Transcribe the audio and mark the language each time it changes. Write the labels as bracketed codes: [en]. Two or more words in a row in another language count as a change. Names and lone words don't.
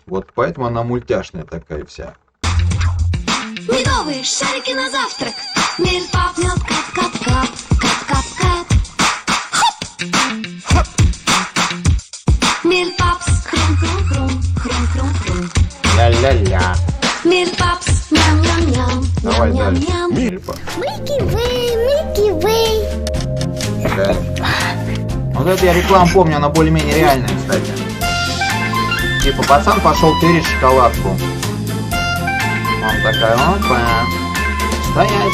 [ru] Вот поэтому она мультяшная такая вся. Медовые шарики на завтрак. Мельпопс, мед, кап-кап-кап, кап-кап-кап. Хоп! Мельпопс, хрум-хрум-хрум, хрум-хрум-хрум. Ля-ля-ля. Мельпопс, ням-ням-ням, Давай дальше. ням-ням-ням. Мельпопс. Milky Way. Да. Вот эту я рекламу помню, она более-менее реальная, кстати. Типа, пацан пошел тырить шоколадку. Он такая, опа. Стоять.